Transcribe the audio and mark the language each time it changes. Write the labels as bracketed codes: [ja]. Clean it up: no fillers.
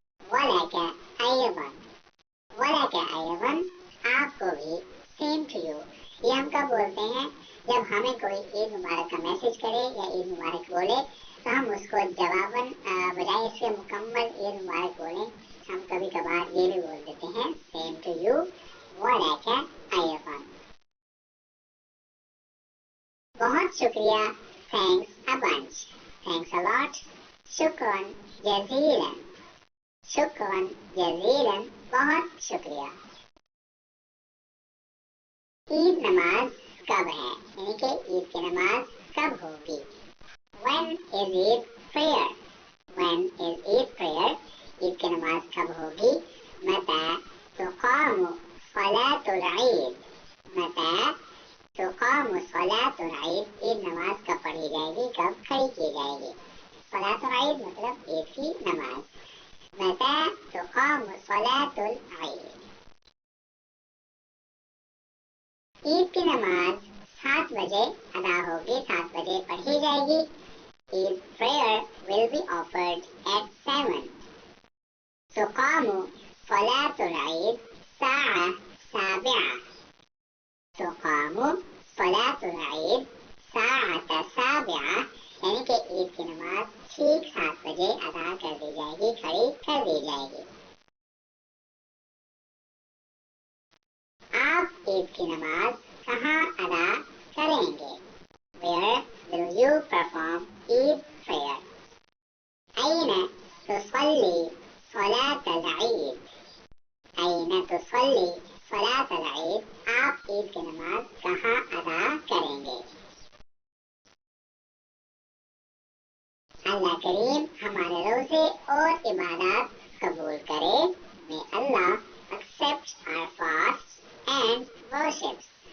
[ar] ولک ایضا. ولک ایضا, [ur] آپ کو بھی [en] same to you. [ur] یہ ہم کب بولتے ہیں, جب ہمیں کوئی عید مبارک کا میسج کرے یا عید مبارک بولے تو ہم اس کو جواباً بجائے اس کے مکمل عید مبارک بولیں, ہم کبھی کبھار یہ بھی بول دیتے ہیں [en] same to you. [ar] ولک ایضا. [ur] بہت شکریہ, [en] thanks a bunch. Thanks a lot. [ar] شکراً جزیلاً. شکراً جزیلاً, [ur] بہت شکریہ. عید نماز کب ہے, یعنی کہ عید کی نماز کب ہوگی. [en] when is Eid prayer. when is Eid prayer, [ur] عید کی نماز کب ہوگی. [ar] متى تقام صلاة العید. متى تقام صلاة العید, [ur] عید نماز کب پڑھی جائے گی, کب کھڑی کی جائے گی. صلاة العید مطلب عید کی نماز. [ar] متى تقام صلاة العید. [ur] عید کی نماز 7 بجے ادا ہوگی, 7 بجے پڑھی جائے گی. [en] Eid prayer will be offered at 7. [ar] تقام صلاة العید الساعة 7. تقام صلاة العید الساعة 7, [ur] یعنی کہ عید کی نماز ٹھیک 7 بجے ادا کر دی جائے گی, کھڑی کر دی جائے گی. آپ عید کی نماز کہاں ادا کریں گے. [en] Where will you perform Eid prayer. [ar] أين تصلي صلاة العید. أين تصلي صلاة العید, [ur] آپ عید کی نماز کہاں ادا کریں گے. اللہ کریم ہمارے روزے اور عبادات قبول کرے. [en] May Allah accept our fasts and worships.